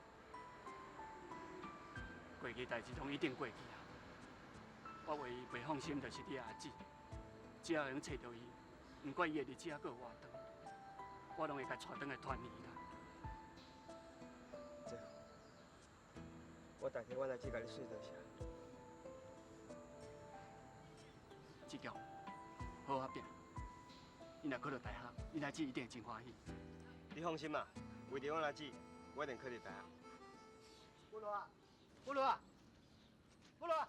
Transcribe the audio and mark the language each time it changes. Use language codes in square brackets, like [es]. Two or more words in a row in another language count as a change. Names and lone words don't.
[nan] 过去代志拢一定过去啊！我唯一袂放心就是你阿姊，只要能找到伊，不管伊的日子还阁有偌长，我拢会甲带转来团圆啦。这，我代替我阿姊甲你说多谢。志强，好好拼！你若考到大学，你阿姊一定会真欢喜。你放心啦，为着我阿姊，我一定考到大学。不如啊！不如啊！不如啊！